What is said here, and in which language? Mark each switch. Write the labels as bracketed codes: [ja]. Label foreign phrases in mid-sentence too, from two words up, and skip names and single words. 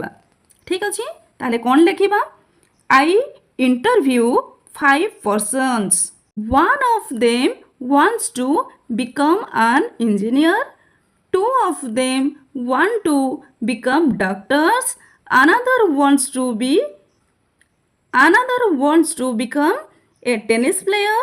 [or] ଠିକ୍ ଅଛି. ତାହେଲେ କ'ଣ ଲେଖିବା, [en] I interview 5 persons. One of them wants to become an engineer. 2 of them want to become doctors. Another wants to become a tennis player.